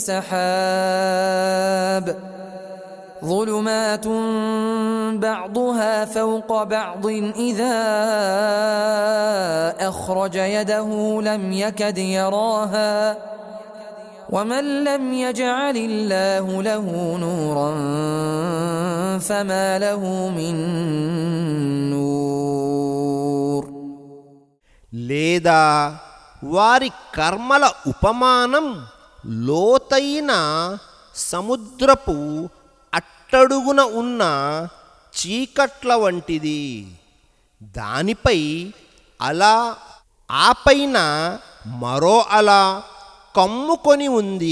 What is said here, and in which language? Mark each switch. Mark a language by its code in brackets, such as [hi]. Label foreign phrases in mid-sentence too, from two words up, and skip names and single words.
[ar] سحاب ظلمات بعضها فوق بعض إذا أخرج يده لم يكد يراها ومن لم يجعل الله له نورا فما له من نور. [te] లేదా వారి కర్మల ఉపమానం లోతైన సముద్రపు అట్టడుగున ఉన్న చీకట్ల వంటిది. దానిపై అలా, ఆపైన మరో అలా కమ్ముకొని ఉంది.